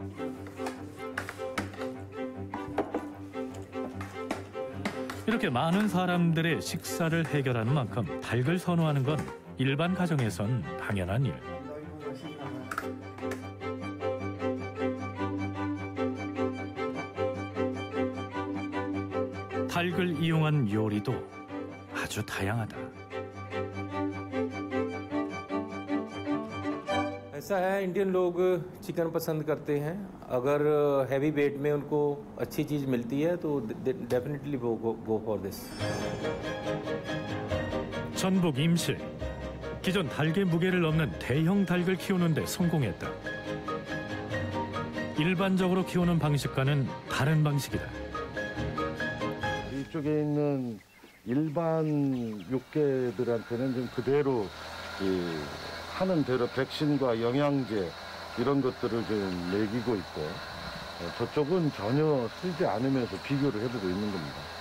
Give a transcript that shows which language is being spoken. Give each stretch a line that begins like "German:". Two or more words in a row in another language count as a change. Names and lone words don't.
Korean: 이렇게 많은 사람들의 식사를 해결하는 만큼 닭을 선호하는 건 일반 가정에선 당연한 일. 닭을 이용한 요리도 아주 다양하다.
Hindi: ऐसा है इंडियन लोग चिकन पसंद करते हैं। अगर
English: heavy weight
Hindi: में उनको अच्छी चीज़ मिलती है तो डेफिनेटली वो
English: go for this.
Korean: 전북 임실. 기존 닭의 무게를 넘는 대형 닭을 키우는 데 성공했다. 일반적으로 키우는 방식과는 다른 방식이다. 이쪽에 있는 일반 육개들한테는 좀 그대로 하는 대로 백신과 영양제 이런 것들을 좀 먹이고 있고 저쪽은 전혀 쓰지 않으면서 비교를 해보고 있는 겁니다.